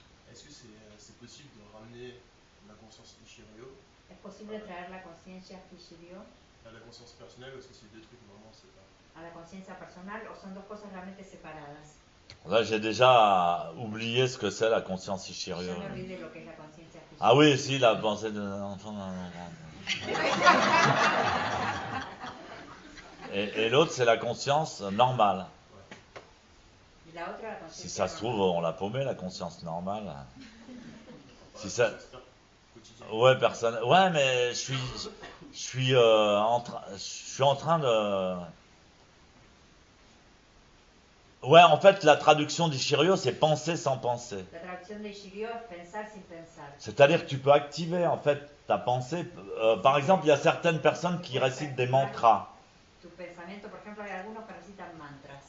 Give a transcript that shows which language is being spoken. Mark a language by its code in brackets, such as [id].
[fr] Est-ce que c'est possible de ramener la conscience Ishiryo [es] ¿Es posible traer la conciencia Ishiryo [fr] à la conscience personnelle ou est-ce que c'est deux trucs vraiment séparés? [es] A la conciencia personal o son dos cosas realmente separadas? [fr] Là, j'ai déjà oublié ce que c'est la conscience Ishiryo. [es] Ya me olvidé lo que es la conciencia Ishiryo. [fr] Ah oui, si, la pensée de l'enfant. Et l'autre, c'est la conscience normale. Si ça se trouve, on l'a paumé, la conscience normale. Si ça... Ouais, personne. Ouais, mais je suis en train de... Ouais, en fait, la traduction d'Ishiryo, c'est penser sans penser. [es] La traduction d'Ishiryo es pensar sin pensar. [fr] C'est-à-dire que tu peux activer, en fait, ta pensée. Par exemple, il y a certaines personnes qui récitent des mantras. [es] Tu pensamiento, por ejemplo, hay algunos que recitan mantras.